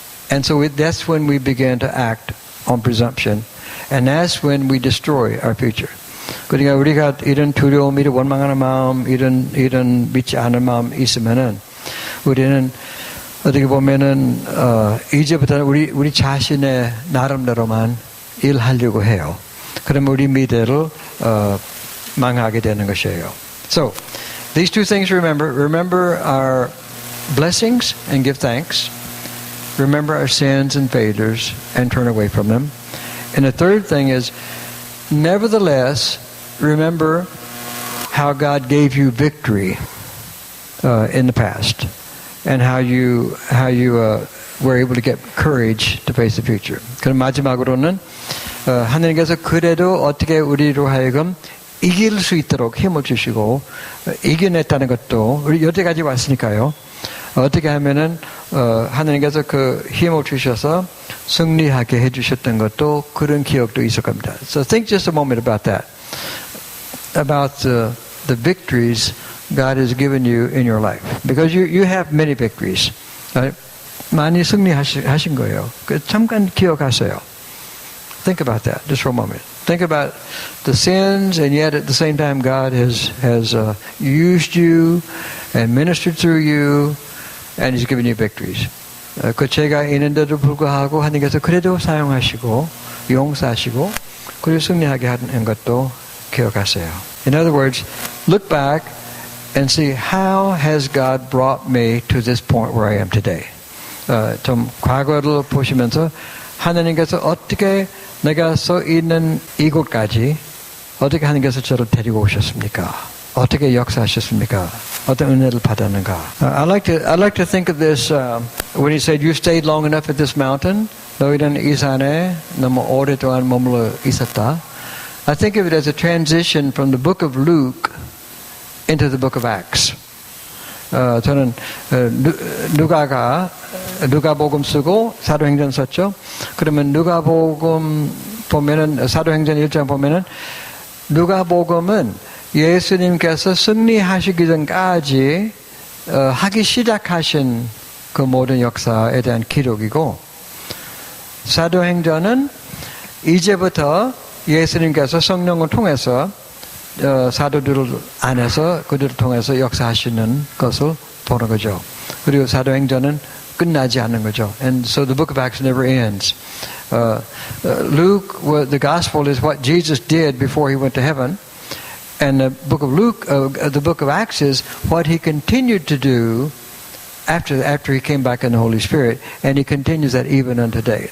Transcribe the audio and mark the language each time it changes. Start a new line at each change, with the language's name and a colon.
English: And so that's when we begin to act on presumption. And that's when we destroy our future.
Korean: 그러니까 우리가 이런 두려움, 이런 원망하는 마음, 이런 믿지 않은 마음 있으면은 우리는 어떻게 보면은 이제부터는 우리 자신의 나름대로만 일하려고 해요. 그러면 우리 미래를 망하게 되는 것이에요.
English: So these two things remember our blessings and give thanks. Remember our sins and failures and turn away from them. And the third thing is, nevertheless, remember how God gave you victory in the past, and how you were able to get courage to face the future.
Korean: 그럼 마지막으로는 하나님께서 그래도 어떻게 우리로 하여금 이길 수 있도록 힘을 주시고 이겨냈다는 것도 우리 여태까지 왔으니까요. 어떻게 하면은 하나님께서 그 힘을 주셔서 승리하게 해주셨던 것도 그런 기억도 있을 겁니다.
English: So think just a moment about that, about the victories God has given you in your life, because you have many victories.
Korean: Right? 많이 승리하신 거예요. 잠깐 기억하세요.
English: Think about that just for a moment. Think about the sins, and yet at the same time, God has used you and ministered through you, and He's given you victories.
Korean: 그 죄가 있는데도 불구하고 하나님께서 그래도 사용하시고 용서하시고 그리고 승리하게 하는 것도 기억하세요.
English: In other words, look back and see how has God brought me to this point where I am today.
Korean: 좀 과거를 보시면서 하나님께서 어떻게 내가 서 있는 이곳까지 어떻게 하나님께서 저를 데리고 오셨습니까? 어떻게 역사하셨습니까? 어떤 은혜를 받았는가?
English: I like to think of this when he said, "You stayed long enough at this mountain."
Korean: 너희는 이 산에 너무 오랫동안 머물러 있었다.
English: I think of it as a transition from the book of Luke into the book of Acts.
Korean: 저는 누가복음 쓰고 사도행전 썼죠. 그러면 누가복음 보면은 사도행전 1장 보면은 누가복음은 예수님께서 승리하시기 전까지 하기 시작하신 그 모든 역사에 대한 기록이고, 사도행전은 이제부터 예수님께서 성령을 통해서 사도들 안에서 그들을 통해서 역사하시는 것을 보는 거죠. 그리고 사도행전은 끝나지 않는 거죠.
English: And so the book of Acts never ends. Luke, the gospel is what Jesus did before he went to heaven. And the book of Luke, the book of Acts is what he continued to do after he came back in the Holy Spirit, and he continues that even unto today.